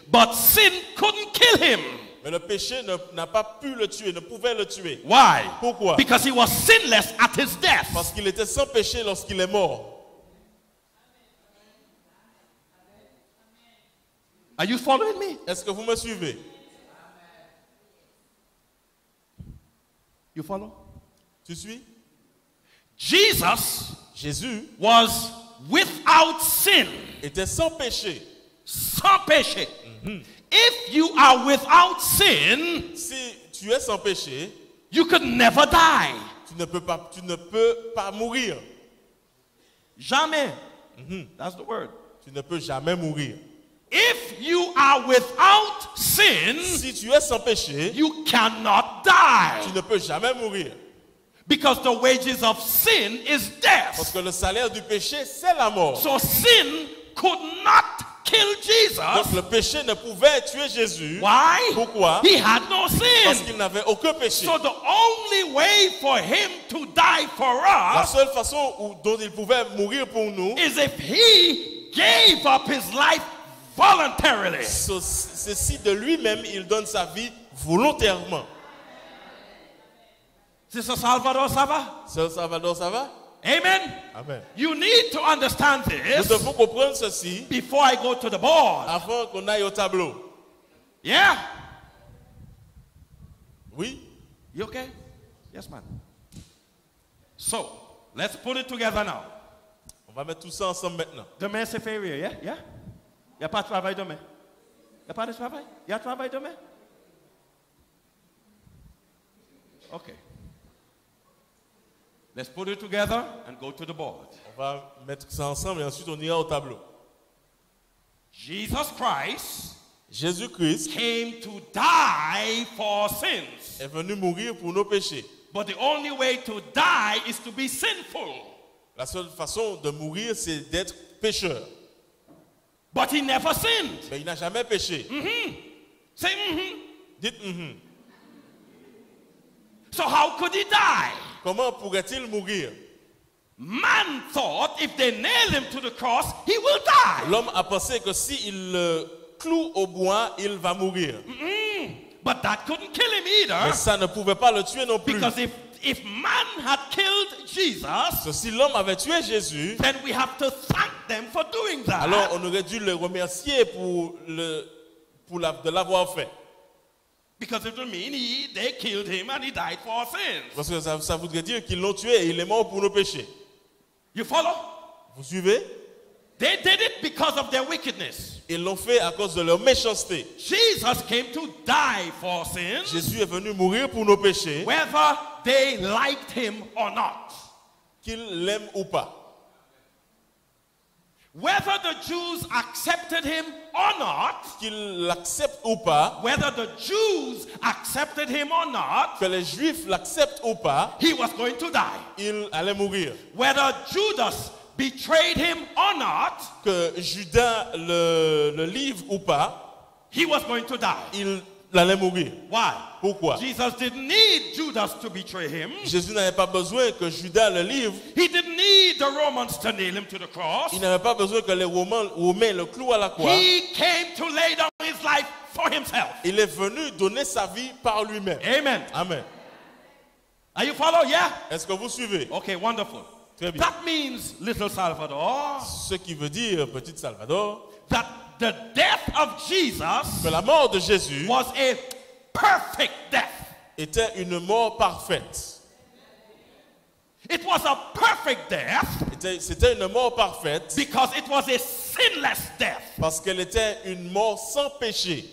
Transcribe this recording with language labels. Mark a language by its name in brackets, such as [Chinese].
[English] But sin couldn't kill him. [French] Mais le péché n'a pas pu le tuer, ne pouvait le tuer. [English] Why? [French] Pourquoi? [English] Because he was sinless at his death. [French] Parce qu'il était sans péché lorsqu'il est mort. [English] Are you following me? [French] Est-ce que vous me suivez? [English] You follow? [French] Tu suis? [English] Jesus [French] Jésus [English] was without sin. [French] était sans péché. Sans péché. [English] If you are without sin, [French] Si tu es sans péché, [English] you could never die. [French] tu ne peux pas mourir. [English] Jamais. That's the word. [French] Tu ne peux jamais mourir. [English] If you are without sin, [French] Si tu es sans péché, [English] you cannot die. [French] tu ne peux jamais mourir. [English] Because the wages of sin is [French] Parce [English] death. [French] que le salaire du péché, c'est la mort. [English] So sin could not kill [French] Donc [English] Jesus. [French] le péché ne pouvait tuer Jésus. [English] Why? [French] Pourquoi? [English] He had no [French] Parce [English] sin. [French] qu'il n'avait aucun péché. [English] So the only way for him to die for [French] La [English] us [French] seule façon dont il pouvait mourir pour nous, [English] is if he gave up his life voluntarily. [French] c'est si de lui-même il donne sa vie volontairement. Sister Salvador, ça va? Sœur Salvador, ça va? [English] Amen. [French] Amen. [English] You need to understand [French] Nous [English] this [French] devons comprendre ceci [English] before I go to the board. [French] avant qu'on aille au tableau. [English] Yeah? [French] Oui? [English] You okay? Yes, man. So, let's put it together now. [French] On va mettre tout ça ensemble maintenant. Demain, c'est férié, [English] yeah? Yeah? [French] Il n'y a pas de travail demain. Il n'y a pas de travail? Il y a travail demain? [English] Okay. Let's put it together and go to the board. [French] On va mettre ça ensemble et ensuite on ira au tableau. [English] Jesus Christ [French] Jésus-Christ [English] came to die for sins. [French] est venu mourir pour nos péchés. [English] But the only way to die is to be sinful. [French] La seule façon de mourir, c'est d'être pécheur. [English] But he never sinned. [French] Mais il n'a jamais péché. [English] Say mm-hmm. [French] Dites [English] So how could he die? [French] Comment pourrait-il mourir? [English] Man thought if they nail him to the cross, he will die. [French] L'homme a pensé que s'il le cloue au bois, il va mourir. [English] But that couldn't kill him [French] Mais [English] either. [French] ça ne pouvait pas le tuer non plus. [English] Because if man had killed Jesus, [French] Parce que si l'homme avait tué Jésus, [English] then we have to thank them for doing that. [French] alors on aurait dû le remercier de l'avoir fait. [English] Because it would mean they killed him and he died for our sins. [French] Parce que ça voudrait dire qu'ils l'ont tué et il est mort pour nos péchés. [English] You follow? [French] Vous suivez? [English] They did it because of their wickedness. [French] Ils l'ont fait à cause de leur méchanceté. [English] Jesus came to die for sins, [French] Jésus est venu mourir pour nos péchés, [English] whether they liked him or not. [French] qu'ils l'aiment ou pas. [English] Whether the Jews accepted him or not, [French] Qu'ils l'acceptent ou pas, [English] whether the Jews accepted him or not, [French] que les Juifs l'acceptent ou pas, [English] he was going to die. [French] il allait mourir. [English] Whether Judas betrayed him or not, [French] Que Judas le livre ou pas, [English] he was going to die. [French] il allait mourir. [English] Why? [French] Pourquoi? [English] Jesus didn't need Judas to betray him. [French] Jésus n'avait pas besoin que Judas le livre. [English] He didn't need the Romans to nail him to the cross. [French] Il n'avait pas besoin que les Romains le clouent à la croix. [English] He came to lay down his life for himself. [French] Il est venu donner sa vie par lui-même. [English] Amen. [French] Amen. [English] Are you follow? Yeah? [French] Est-ce que vous suivez? [English] Okay, wonderful. [French] Très bien. [English] That means, little Salvador, [French] Ce qui veut dire, petit Salvador, [English] that the death of Jesus [French] que la mort de Jésus [English] was a perfect death. [French] était une mort parfaite. [English] It was a perfect death [French] C'était une mort parfaite [English] because it was a sinless death. [French] parce qu'elle était une mort sans péché.